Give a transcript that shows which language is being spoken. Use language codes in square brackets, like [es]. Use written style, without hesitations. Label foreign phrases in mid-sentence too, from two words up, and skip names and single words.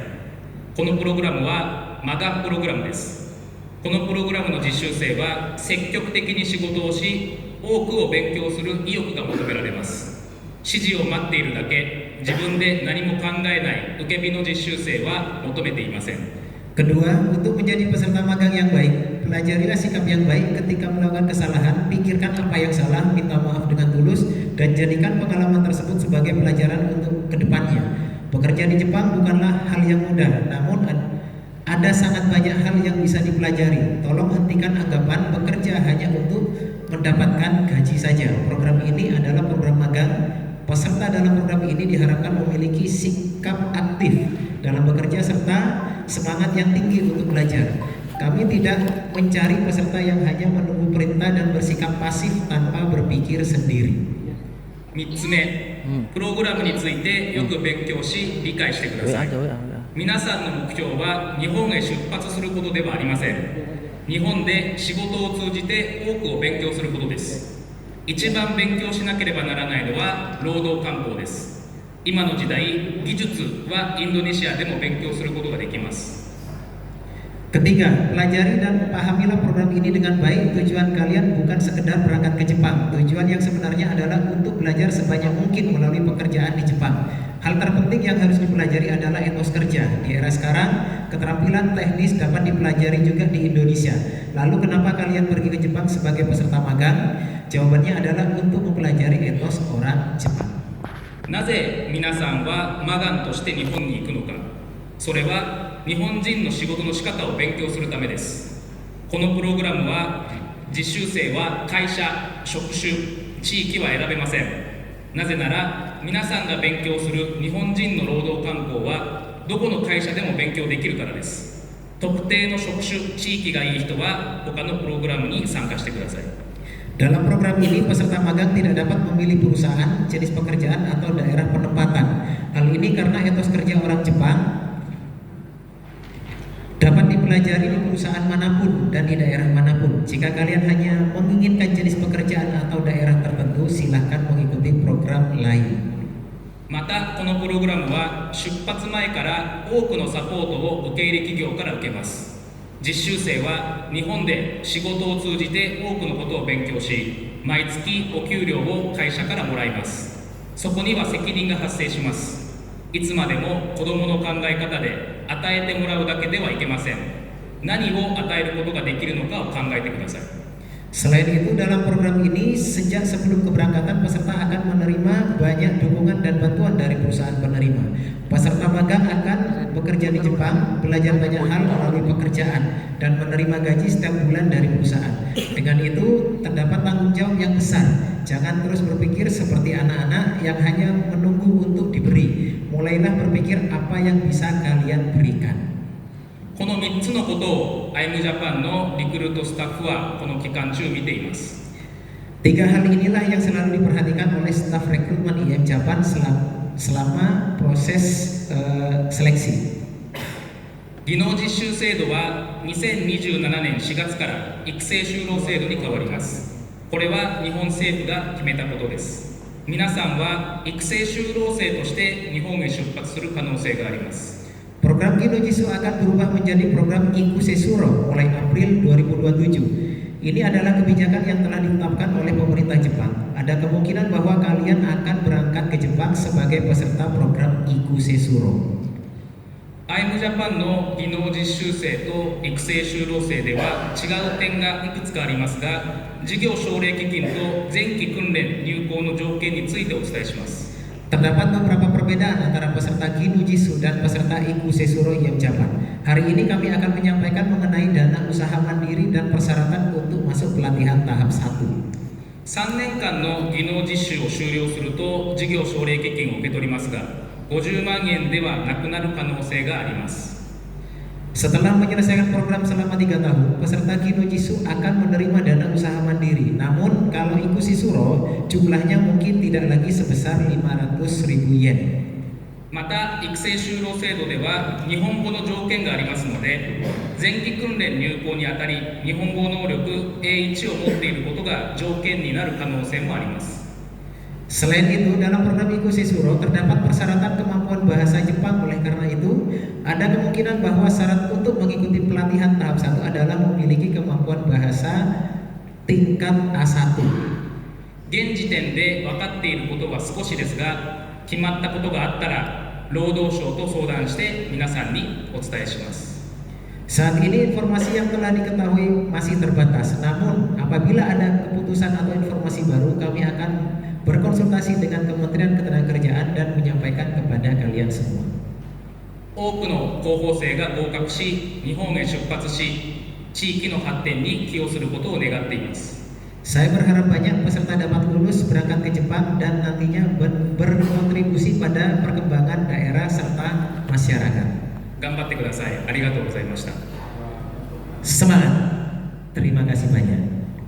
[ja] このプログラムはマガンプログラムです。このプログラムの実習生は積極的に仕事をし、多くを勉強する意欲が求められます。指示を待っているだけ、自分で何も考えない受け身の実習生は求めていません。 [id] Kedua, untuk menjadi peserta magang yang baik, pelajarilah sikap yang baik ketika melakukan kesalahan, pikirkan apa yang salah, minta maaf dengan tulus, dan jadikan pengalaman tersebut sebagai pelajaran untuk kedepannya. Bekerja di Jepang bukanlah hal yang mudah, namun ada sangat banyak hal yang bisa dipelajari. Tolong hentikan anggapan bekerja hanya untuk mendapatkan gaji saja. Program ini adalah program magang. Peserta dalam program ini diharapkan memiliki sikap aktif dalam bekerja serta semangat yang tinggi untuk belajar. Kami tidak mencari peserta yang hanya menunggu perintah dan bersikap pasif tanpa berpikir sendiri. [ja] 3 つ目、プログラムについてよく勉強し理解してください。皆さんの目標は日本へ出発することではありません。日本で仕事を通じて多くを勉強することです。一番勉強しなければならないのは労働慣行です。今の時代、技術はインドネシアでも勉強することができます。 [id] Ketiga, pelajari dan pahamilah program ini dengan baik. Tujuan kalian bukan sekedar berangkat ke Jepang. Tujuan yang sebenarnya adalah untuk belajar sebanyak mungkin melalui pekerjaan di Jepang. Hal terpenting yang harus dipelajari adalah etos kerja. Di era sekarang, keterampilan teknis dapat dipelajari juga di Indonesia. Lalu kenapa kalian pergi ke Jepang sebagai peserta magang? Jawabannya adalah untuk mempelajari etos orang Jepang. [ja] なぜ皆さんはマガンとして日本に行くのか。それは日本人の仕事の仕方を勉強するためです。このプログラムは実習生は会社、職種、地域は選べません。なぜなら皆さんが勉強する日本人の労働慣行はどこの会社でも勉強できるからです。特定の職種、地域がいい人は他のプログラムに参加してください。 [id] Dalam program ini, peserta magang tidak dapat memilih perusahaan, jenis pekerjaan, atau daerah penempatan. Hal ini karena etos kerja orang Jepang dapat dipelajari di perusahaan manapun dan di daerah manapun. Jika kalian hanya menginginkan jenis pekerjaan atau daerah tertentu, silahkan mengikuti program lain. [ja] またこのプログラムは出発前から多くのサポートを受け入れ企業から受けます。実習生は日本で仕事を通じて多くのことを勉強し、毎月お給料を会社からもらいます。そこには責任が発生します。いつまでも子どもの考え方で与えてもらうだけではいけません。何を与えることができるのかを考えてください。 [id] Selain itu, dalam program ini, sejak sebelum keberangkatan, peserta akan menerima banyak dukungan dan bantuan dari perusahaan penerima. Peserta magang akan bekerja di Jepang, belajar banyak hal melalui pekerjaan, dan menerima gaji setiap bulan dari perusahaan. Dengan itu, terdapat tanggung jawab yang besar. Jangan terus berpikir seperti anak-anak yang hanya menunggu untuk diberi. Mulailah berpikir apa yang bisa kalian berikan. [ja] この3つのことを IM Japan のリクルートスタッフはこの期間中見ています。 [id] Tiga hal inilah yang selalu diperhatikan oleh staf rekrutmen IM Japan selama proses seleksi. [ja] 技能実習制度は2027年4月から育成就労制度に変わります。これは日本政府が決めたことです。皆さんは育成就労生として日本へ出発する可能性があります。 [id] Program Gino Jisoo akan berubah menjadi program Iku Sesuro mulai April 2027. Ini adalah kebijakan yang telah ditetapkan oleh pemerintah Jepang. Ada kemungkinan bahwa kalian akan berangkat ke Jepang sebagai peserta program Iku Sesuro. [ja] IM Japan の技能実習生と育成就労生では違う点がいくつかありますが、事業奨励基金と前期訓練入校の条件についてお伝えします。 [id] Terdapat beberapa perbedaan antara peserta Ginu Jisoo dan peserta Iku Sesuro Yam Japan. Hari ini kami akan menyampaikan mengenai dana usaha mandiri dan persyaratan untuk masuk pelatihan tahap 1. [ja] 3 年間の技能実習を終了すると事業奨励基金を受け取りますが、50万円ではなくなる可能性があります。 [id] Setelah menyelesaikan program selama 3 tahun, peserta Ginu Jisoo akan menerima dana usaha mandiri. Namun kalau Iku Sesuro, jumlahnya mungkin tidak lagi sebesar 500.000 yen. [ja] また育成就労制度では日本語の条件がありますので、前期訓練入校にあたり日本語能力 A1 を持っていることが条件になる可能性もあります。 [id] Selain itu, dalam program Iku Sesuro terdapat persyaratan kemampuan bahasa Jepang. Oleh karena itu, ada kemungkinan bahwa syarat untuk mengikuti pelatihan tahap 1 adalah memiliki kemampuan bahasa tingkat A1. [ja] 現時点で分かっていることは少しですが、決まったことがあったら労働省と相談して皆さんにお伝えします。 [id] Saat ini informasi yang telah diketahui masih terbatas. Namun apabila ada keputusan atau informasi baru, kami akan berkonsultasi dengan Kementerian Ketenagakerjaan dan menyampaikan kepada kalian semua. [ja] 多くの候補生が合格し、日本へ出発し、地域の発展に寄与することを願っています。 [id] Saya berharap banyak peserta dapat lulus berangkat ke Jepang dan nantinya berkontribusi pada perkembangan daerah serta masyarakat. [ja] 頑張ってください。ありがとうございました。 [id] Semangat. Terima kasih banyak.